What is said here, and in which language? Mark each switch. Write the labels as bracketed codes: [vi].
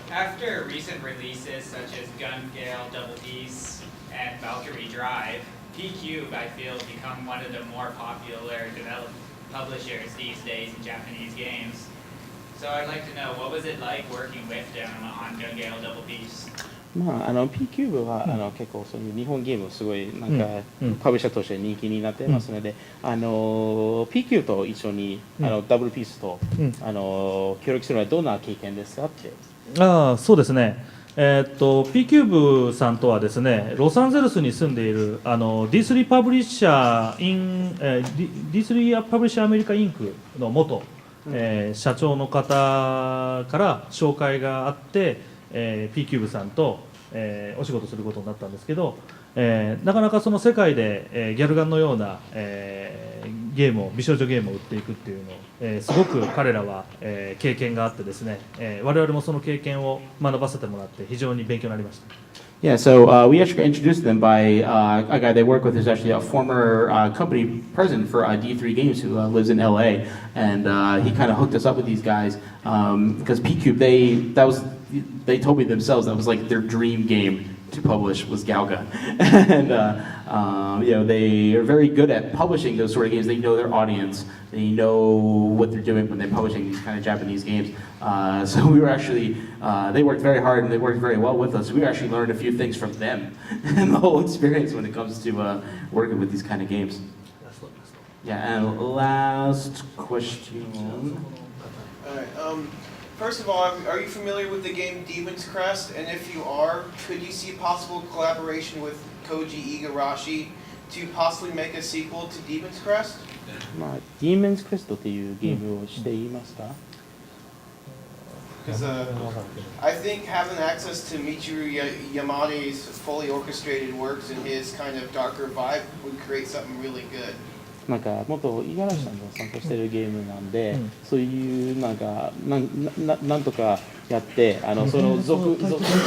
[en] After recent releases such as Gun Gale, Double Peace, and Valkyrie Drive, P-Cube, I feel, has become one of the more popular publishers these days in Japanese games. So I'd like to know, what was it like working with them on Gun Gale, Double Peace? [ja] P キューブは結構そういう日本ゲームすごいなんかパブリッシャーとして人気になってますので、P キューブと一緒にダブルピースと協力するのはどんな経験ですかって。そうですね。 P キューブさんとはですね、ロサンゼルスに住んでいるD3 パブリッシャーD3 パブリッシャーアメリカインクの元、社長の方から紹介があって。 P キューブさんと、お仕事することになったんですけど、なかなかその世界で、ギャルガンのような、ゲームを美少女ゲームを売っていくっていうのを、すごく彼らは、経験があってですね、我々もその経験を学ばせてもらって非常に勉強になりました。 [en] Yeah, so we actually got introduced them by a guy they work with who's actually a former company president for D3 Games who lives in LA, and he kind of hooked us up with these guys because P-Cube, they told me themselves that was like their dream game to publish was Galga, and they are very good at publishing those sort of games. They know their audience, they know what they're doing when they're publishing these kind of Japanese games. So we were actually, they worked very hard and they worked very well with us. We actually learned a few things from them and the whole experience when it comes to working with these kind of games. Yeah, and last question. All right. First of all, are you familiar with the game Demon's Crest? And if you are, could you see possible collaboration with Koji Igarashi to possibly make a sequel to Demon's Crest? [ja] Demon's Crest っていうゲームをしていますか? [en] Because I think having access to Michiru Yamane's fully orchestrated works and his kind of darker vibe would create something really good. [ja] なんか元五十嵐さんが参加してるゲームなんで、そういうなんかなんとかやってその続違うだと思う。